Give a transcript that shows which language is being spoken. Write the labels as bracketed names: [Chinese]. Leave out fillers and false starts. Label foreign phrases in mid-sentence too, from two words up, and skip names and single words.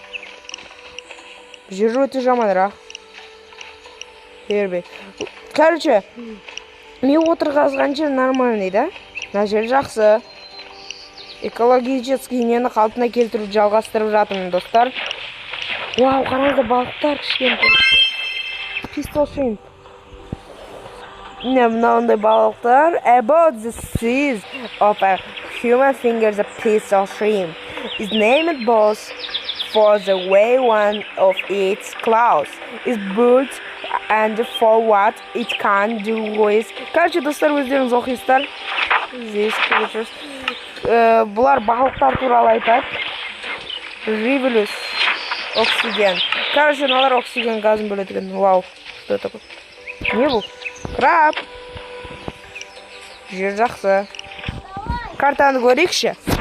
[Kazakh] Жер өте жамандырақ. Бербей. Короче, мен отырғызған жер нормальный, да? Мына жер жақсы. Экологический нені қалпына келтіріп жалғастырып жатырмын, достар. Вау, қараңыздар, балықтар кішкентай. [English] Pistol shrimp. [Kazakh] Мынандай балықтар. [English] About the size of a human finger, the pistol shrimp is named both for the way one of its claws is built and for what it can do with. [Kazakh] Короче, достар, өздеріңіз оқисыздар. [Russian] Здесь, короче, [Kazakh] бұлар балықтар туралы айтады. Рибулюс. Оксиген. Короче, мыналар оксиген газын бөледі екен. Вау. [Russian] Что такое? [Kazakh] Не бұл? Краб. Жер жақсы. Картаны көрейікші.